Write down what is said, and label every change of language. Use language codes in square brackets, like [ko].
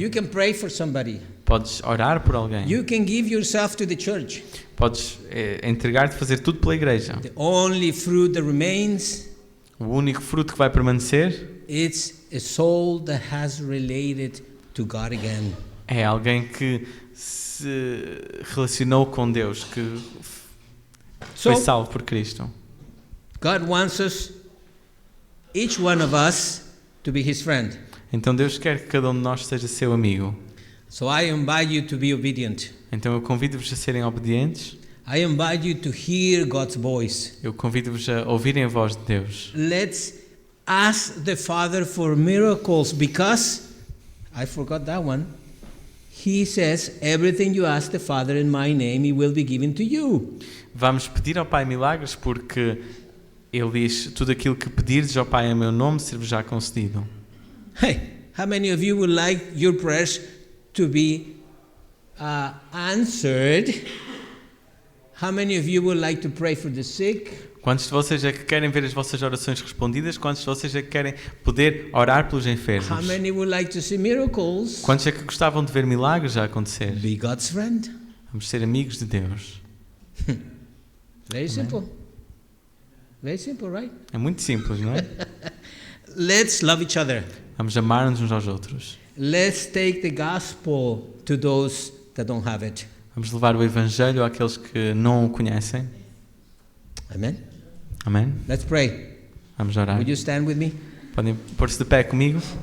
[en] You can pray for somebody. [pt] Podes orar por alguém. [en] You can give yourself to the church. [pt] Podes entregar-te a fazer tudo pela igreja. [en] The only fruit that remains, [pt] O único fruto que vai permanecer [en] it's a soul that has related to God again. [pt] é alguém que se relacionou com Deus, que foi salvo por Cristo. [en] God wants us, each one of us, to be his friend. [pt] Então Deus quer que cada um de nós seja seu amigo. [en] So I invite you to be obedient. [pt] Então eu convido-vos a serem obedientes. [en] I invite you to hear God's voice. [pt] Eu convido-vos a ouvirem a voz de Deus. [en] Let's ask the Father for miracles because, I forgot that one, He says, everything you ask the Father in my name, He will be given to you. [pt] Vamos pedir ao Pai milagres porque Ele diz, tudo aquilo que pedirdes ao Pai em meu nome ser-vos já concedido. [en] Hey, how many of you would like your prayers to be answered? How many of you would like to pray for the sick? [pt] Quantos de vocês é que querem ver as vossas orações respondidas? Quantos de vocês é que querem poder orar pelos enfermos? [en] How many would like to see miracles? [pt] Quantos é que gostavam de ver milagres a acontecer? [en] Be God's friend. [pt] Vamos ser amigos de Deus. [en] Very simple. Very simple, right? [pt] É muito simples, não é? [en] Let's love each other. [pt] Vamos amar-nos uns aos outros. [en] Let's take the gospel to those that don't have it. [pt] Vamos levar o Evangelho àqueles que não o conhecem. [en] Amen. [pt] Amém? [en] Let's pray. [pt] Vamos orar. [en] Would you stand with me? [pt] Podem pôr-se de pé comigo?